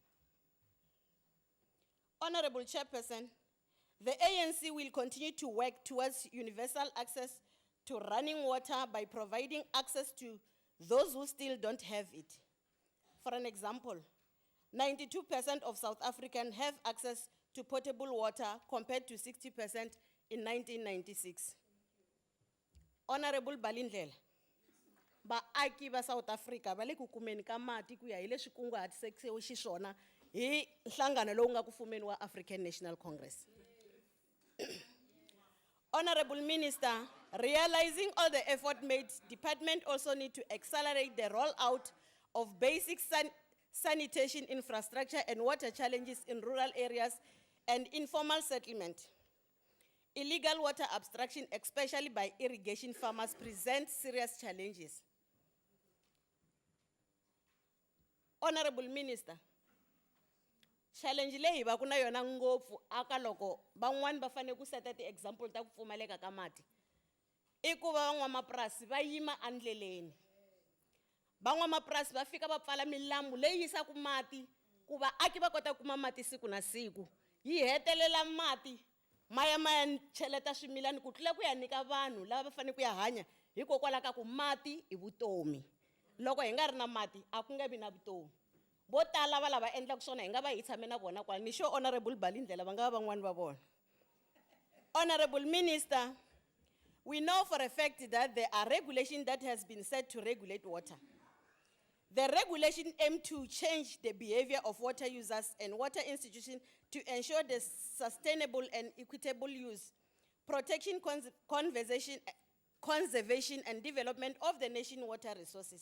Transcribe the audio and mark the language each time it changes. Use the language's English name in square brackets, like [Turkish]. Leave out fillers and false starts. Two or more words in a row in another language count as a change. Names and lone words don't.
[English] Honorable Chairperson, the ANC will continue to work towards universal access to running water by providing access to those who still don't have it. For an example, 92% of South Africans have access to potable water compared to 60% in 1996. [Tsonga] Honorable Balindlela, vaaki va South Africa va le ku kumeni ka mati ku ya hi leswi kunguhatisekiwe xiswona hi nhlangano lowu nga ku fumeni wa African National Congress. [English] Honorable Minister, realizing all the effort made, department also need to accelerate the rollout of basic sanitation infrastructure and water challenges in rural areas and informal settlement. illegal water abstraction, especially by irrigation farmers, present serious challenges. [Tsonga] Honorable Minister, challenge leyi va ku na yona ngopfu aka loko van'wani va fane ku seta ti-example ta ku pfumaleka ka mati i ku va van'wamapurasi va yima andleleni. Van'wamapurasi va fika va pfala milambu leyi yisaku mati ku vaaki va kota ku kuma mati siku na siku, yi hetelela mati maya cheleta swimilani ku tlula ku ya nyika vanhu lava va fane ku ya hanya hikokwalaho ka ku mati i vutomi. Loko hi nga ri na mati a ku nge vi na vutomi. Vo tala va lava endlaka swona hi nga va hi tshame na vona kwala, ni sure Honorable Balindlela va nga va van'wani va vona. [English] Honorable Minister, we know for a fact that there are regulations that has been set to regulate water. The regulation aim to change the behavior of water users and water institutions to ensure the sustainable and equitable use, protection, conservation and development of the nation's water resources.